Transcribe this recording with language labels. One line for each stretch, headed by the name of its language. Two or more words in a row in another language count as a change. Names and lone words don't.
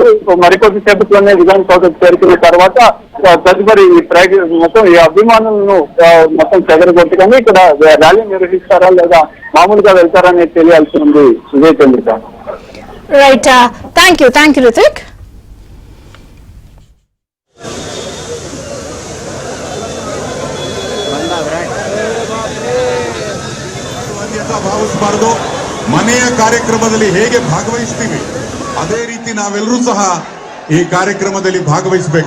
Telugu: మరికొద్ది సేపట్లోనే విధాన సౌధకు చేరుకున్న తర్వాత తదుపరి మొత్తం ఈ అభిమానులను మొత్తం చెదరగొట్టుకొని ఇక్కడ ర్యాలీ నిర్వహిస్తారా లేదా మామూలుగా వెళ్తారా అనేది తెలియాల్సి ఉంది. విజయ్ చంద్రిక.
English: Right, thank you రితిక్.
Kannada: ಭಾವಿಸಬಾರದು. ಮನೆಯ ಕಾರ್ಯಕ್ರಮದಲ್ಲಿ ಹೇಗೆ ಭಾಗವಹಿಸ್ತೀವಿ ಅದೇ ರೀತಿ ನಾವೆಲ್ಲರೂ ಸಹ ಈ ಕಾರ್ಯಕ್ರಮದಲ್ಲಿ ಭಾಗವಹಿಸಬೇಕು.